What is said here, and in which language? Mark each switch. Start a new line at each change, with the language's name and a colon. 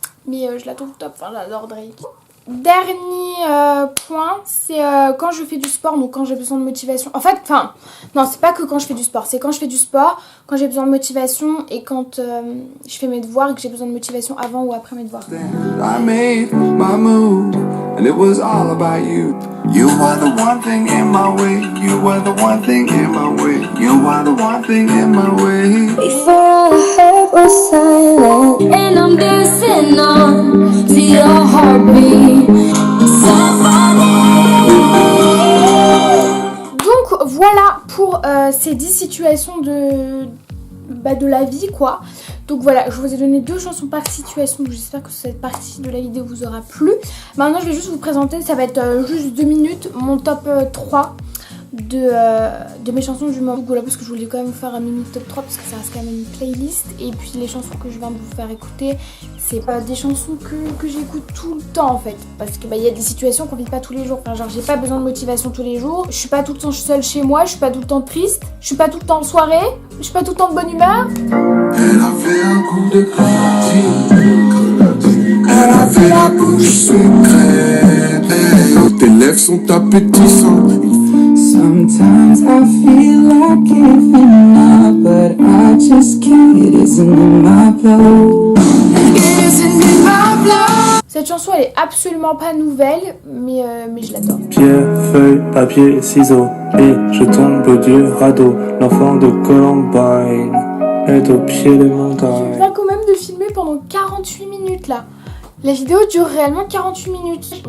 French: Mais je la trouve top, enfin j'adore Drake. Dernier point, c'est quand je fais du sport, donc quand j'ai besoin de motivation. En fait, non, c'est pas que quand je fais du sport, c'est quand je fais du sport, quand j'ai besoin de motivation et quand je fais mes devoirs et que j'ai besoin de motivation avant ou après mes devoirs.
English: I made my move and it was all about you. You were the one thing in my way. You were the one thing in my way. You were the one thing in my way. Before all the hurt was silent, and I'm dancing on to your heartbeat.
French: Donc voilà pour ces 10 situations de la vie, quoi. Donc voilà, je vous ai donné 2 chansons par situation, donc j'espère que cette partie de la vidéo vous aura plu. Maintenant je vais juste vous présenter, ça va être juste 2 minutes, mon top 3 de mes chansons du moment. Voilà, parce que je voulais quand même faire un mini top 3 parce que ça reste quand même une playlist. Et puis les chansons que je viens de vous faire écouter, c'est pas des chansons que j'écoute tout le temps en fait. Parce que y a des situations qu'on vit pas tous les jours. Enfin genre j'ai pas besoin de motivation tous les jours. Je suis pas tout le temps seule chez moi, je suis pas tout le temps triste. Je suis pas tout le temps en soirée, je suis pas tout le temps de bonne humeur. Elle a fait un coup de clatine. Elle a fait la bouche secrète. Tes lèvres sont appétissantes.
English: Sometimes I feel like giving up, but I just can't. It isn't in my blood. It isn't in my blood.
French: Cette chanson elle est absolument pas nouvelle, mais je l'adore. Pierre, feuille, papier, ciseaux, et je tombe du radeau. L'enfant de Columbine est au pied des montagnes. Je viens quand même de filmer pendant 48 minutes là. La vidéo dure réellement 48 minutes.